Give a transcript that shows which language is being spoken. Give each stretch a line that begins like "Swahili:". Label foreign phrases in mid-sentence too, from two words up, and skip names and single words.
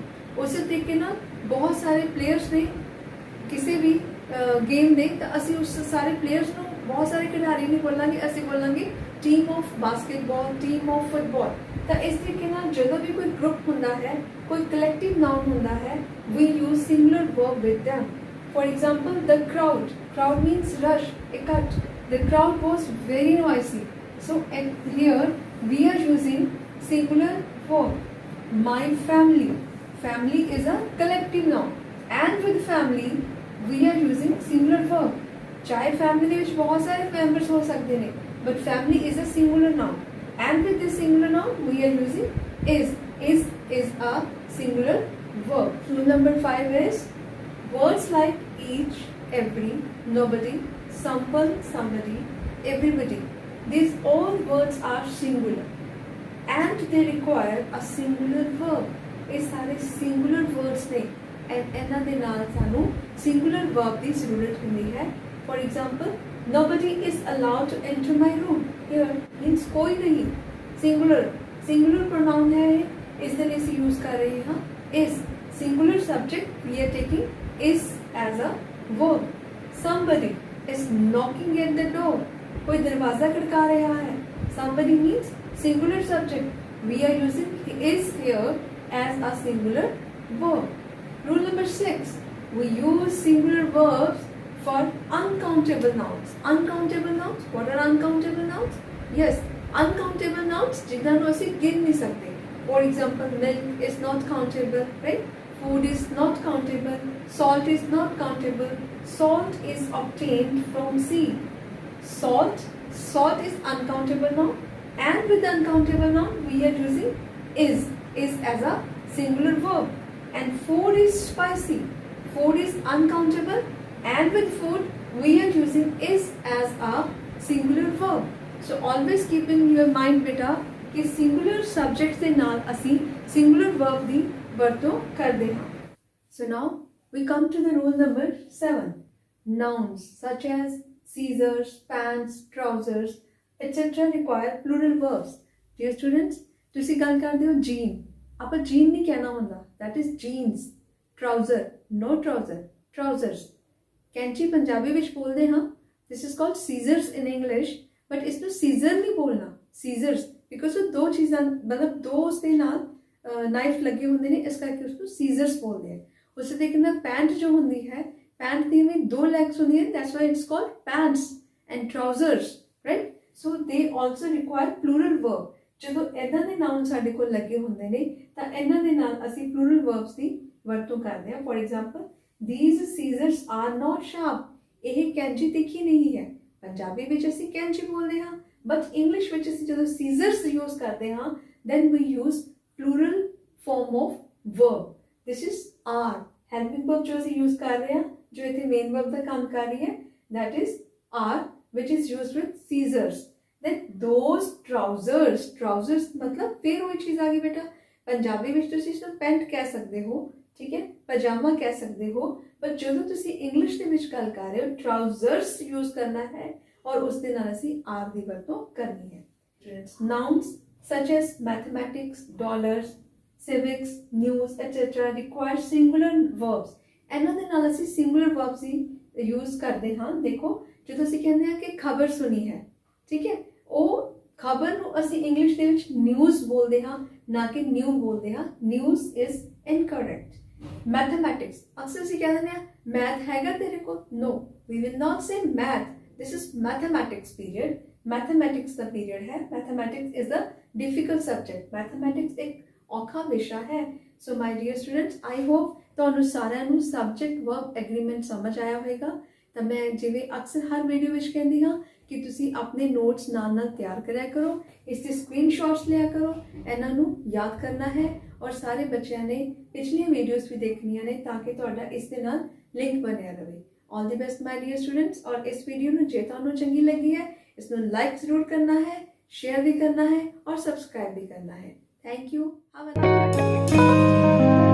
Punjabi: ਉਸੇ ਤਰੀਕੇ ਨਾਲ ਬਹੁਤ ਸਾਰੇ ਪਲੇਅਰਸ ਨੇ ਕਿਸੇ ਵੀ ਗੇਮ ਦੇ ਤਾਂ ਅਸੀਂ ਉਸ ਸਾਰੇ ਪਲੇਅਰਸ ਨੂੰ ਬਹੁਤ ਸਾਰੇ ਖਿਡਾਰੀ ਨਹੀਂ ਬੋਲਾਂਗੇ, ਅਸੀਂ ਬੋਲਾਂਗੇ
English: team of basketball, team of football.
Punjabi: ਤਾਂ ਇਸ ਤਰੀਕੇ ਨਾਲ ਜਦੋਂ ਵੀ ਕੋਈ ਗਰੁੱਪ ਹੁੰਦਾ ਹੈ, ਕੋਈ
English: collective noun
Punjabi: ਹੁੰਦਾ ਹੈ,
English: we use singular verb with
Punjabi: them.
English: For example, the crowd. Crowd means rush, ikat. The crowd was very noisy. So here we are using singular verb. My family. Family is a collective noun. And with family, we are using singular verb.
Punjabi: चाहे family ਦੇ ਵਿੱਚ ਬਹੁਤ ਸਾਰੇ members ਹੋ ਸਕਦੇ ਨੇ,
English: but family is a singular noun. And with this singular noun, we are using is. Is a singular verb. Rule number 5 is words like each, every, nobody, someone, somebody, everybody. These all words are singular and they require a singular verb.
Hindi: ये सारे
English: singular words
Punjabi: ने and ਇਹਨਾਂ ਦੇ ਨਾਲ ਸਾਨੂੰ
English: singular verb
Punjabi: ਦੀ ਜ਼ਰੂਰਤ ਹੁੰਦੀ ਹੈ.
English: For example, nobody is allowed to enter my room. Here means
Hindi: कोई नहीं.
English: Singular pronoun
Hindi: है, इस तरह से use कर रहे हैं.
English: Is singular subject, we are taking is as a verb. Somebody is knocking at the door.
Hindi: कोई दरवाजा खटका रहा है.
English: Somebody means singular subject. We are using is here as a singular verb. Rule number 6. We use singular verbs for uncountable nouns. Uncountable nouns. What are uncountable nouns? Yes, uncountable nouns
Hindi: जिन्हें हम ऐसे गिन नहीं सकते.
English: For example, milk is not countable, right? Food is not countable. Salt is not countable. Salt is obtained from sea. Salt is uncountable noun. And with uncountable noun, we are using is as a singular verb. And food is spicy. Food is uncountable. And with food, we are using is as a singular verb. So always keep in your mind,
Punjabi: beta, कि
English: singular subjects
Punjabi: ਦੇ ਨਾਲ ਅਸੀਂ
English: singular verb
Punjabi: ਦੀ ਵਰਤੋਂ ਕਰਦੇ ਹਾਂ.
English: So now we come to the rule number 7. Nouns such as scissors, pants, trousers, etc. require plural verbs. Dear students,
Punjabi: ਤੁਸੀਂ ਗੱਲ ਕਰਦੇ ਹੋ jean. ਆਪਾਂ jean ਨਹੀਂ ਕਹਿਣਾ ਹੁੰਦਾ.
English: That is jeans. Trouser, no trouser. Trousers.
Punjabi: ਕੈਂਚੀ ਪੰਜਾਬੀ ਵਿੱਚ ਬੋਲਦੇ ਹਾਂ.
English: This is called scissors in English.
Punjabi: But ਇਸ ਨੂੰ scissor ਨਹੀਂ ਬੋਲਣਾ. Scissors. Because ਉਹ ਦੋ ਚੀਜ਼ਾਂ मतलब ਦੋ ਉਸਦੇ ਨਾਲ ਨਾਈਫ ਲੱਗੇ ਹੁੰਦੇ ਨੇ, ਇਸ ਕਰਕੇ ਉਸਨੂੰ ਸੀਜ਼ਰਸ ਬੋਲਦੇ ਆ. ਉਸੇ ਤਰੀਕੇ ਨਾਲ ਪੈਂਟ ਜੋ ਹੁੰਦੀ ਹੈ, ਪੈਂਟ ਦੀ ਵੀ ਦੋ ਲੈਗਸ ਹੁੰਦੀਆਂ ਨੇ,
English: that's why it's called pants and trousers, right? so they also require plural verb.
Punjabi: ਜਦੋਂ ਇੱਦਾਂ ਦੇ ਨਾਉਨ ਸਾਡੇ ਕੋਲ ਲੱਗੇ ਹੁੰਦੇ ਨੇ ਤਾਂ ਇਹਨਾਂ ਦੇ ਨਾਲ ਅਸੀਂ
English: plural verbs
Punjabi: ਦੀ ਵਰਤੋਂ ਕਰਦੇ ਹਾਂ.
English: for example, these scissors are not sharp.
Punjabi: ਇਹ ਕੈਂਚੀ ਤਿੱਖੀ ਨਹੀਂ ਹੈ. ਪੰਜਾਬੀ ਵਿੱਚ ਅਸੀਂ ਕੈਂਚੀ ਬੋਲਦੇ ਹਾਂ, ਬਟ ਇੰਗਲਿਸ਼ ਵਿੱਚ ਅਸੀਂ ਜਦੋਂ
English: scissors use
Punjabi: ਕਰਦੇ ਹਾਂ
English: then we use plural form of verb. This is are. Helping verb
Punjabi: जो ਅਸੀਂ use ਕਰ ਰਹੇ ਹਾਂ, ਜੋ ਇੱਥੇ
English: main verb
Punjabi: ਦਾ ਕੰਮ ਕਰ ਰਹੀ ਹੈ,
English: that is are, which is used with scissors. Then those trousers, trousers
Hindi: मतलब फिर वही चीज़ आ गई बेटा,
Punjabi: पंजाबी ਵਿੱਚ ਤੁਸੀਂ ਇਸਨੂੰ ਪੈਂਟ ਕਹਿ ਸਕਦੇ ਹੋ, ਠੀਕ ਹੈ, ਪਜਾਮਾ ਕਹਿ ਸਕਦੇ ਹੋ, ਪਰ ਜਦੋਂ ਤੁਸੀਂ ਇੰਗਲਿਸ਼ ਦੇ ਵਿੱਚ ਗੱਲ ਕਰ ਰਹੇ ਹੋ trousers
Hindi: यूज करना है और
Punjabi: ਉਸ ਦੇ ਨਾਲ ਅਸੀਂ are ਦੀ ਵਰਤੋਂ ਕਰਨੀ ਹੈ.
English: Nouns such as mathematics, dollars, civics, news, etc. require singular verbs.
Punjabi: ਇਹਨਾਂ ਦੇ ਨਾਲ ਅਸੀਂ
English: singular verbs
Punjabi: ਹੀ यूज ਕਰਦੇ ਹਾਂ. ਦੇਖੋ ਜਦੋਂ ਅਸੀਂ ਕਹਿੰਦੇ ਹਾਂ ਕਿ ਖਬਰ ਸੁਣੀ ਹੈ, ਠੀਕ ਹੈ, ਉਹ ਖਬਰ ਨੂੰ ਅਸੀਂ ਇੰਗਲਿਸ਼ ਦੇ ਵਿੱਚ ਨਿਊਜ਼ ਬੋਲਦੇ ਹਾਂ, ਨਾ ਕਿ ਨਿਊ ਬੋਲਦੇ ਹਾਂ.
English: news is incorrect.
Punjabi: ਮੈਥਮੈਟਿਕਸ ਅਕਸਰ ਅਸੀਂ ਕਹਿ ਦਿੰਦੇ ਹਾਂ ਮੈਥ ਹੈਗਾ ਤੇਰੇ ਕੋਲ.
English: No, we will not say math. This is mathematics period.
Hindi: मैथमेटिक्स का पीरियड है.
English: Mathematics is a difficult subject.
Hindi: मैथमेटिक्स एक औखा विषय है.
English: So my dear students, I hope
Punjabi: ਤੁਹਾਨੂੰ ਸਾਰਿਆਂ ਨੂੰ
English: subject verb agreement
Punjabi: ਸਮਝ ਆਇਆ ਹੋਵੇਗਾ. ਤਾਂ ਮੈਂ ਜਿਵੇਂ ਅਕਸਰ ਹਰ ਵੀਡੀਓ ਵਿੱਚ ਕਹਿੰਦੀ ਹਾਂ ਕਿ ਤੁਸੀਂ ਆਪਣੇ ਨੋਟਸ ਨਾਲ ਤਿਆਰ ਕਰਿਆ ਕਰੋ, ਇਸ ਦੇ ਸਕਰੀਨਸ਼ਾਟਸ ਲਿਆ ਕਰੋ, ਇਹਨਾਂ ਨੂੰ ਯਾਦ ਕਰਨਾ ਹੈ ਔਰ ਸਾਰੇ ਬੱਚਿਆਂ ਨੇ ਪਿਛਲੀਆਂ ਵੀਡੀਓਜ਼ ਵੀ ਦੇਖਣੀਆਂ ਨੇ ਤਾਂ ਕਿ ਤੁਹਾਡਾ ਇਸ ਦੇ ਨਾਲ ਲਿੰਕ ਬਣਿਆ ਰਹੇ.
English: All the best my dear students.
Hindi: और इस वीडियो
Punjabi: ਨੂੰ ਜੇ ਤੁਹਾਨੂੰ ਚੰਗੀ ਲੱਗੀ ਹੈ
Hindi: इसमें लाइक जरूर करना है, शेयर भी करना है और सब्सक्राइब भी करना है.
English: Thank you. Have a nice day.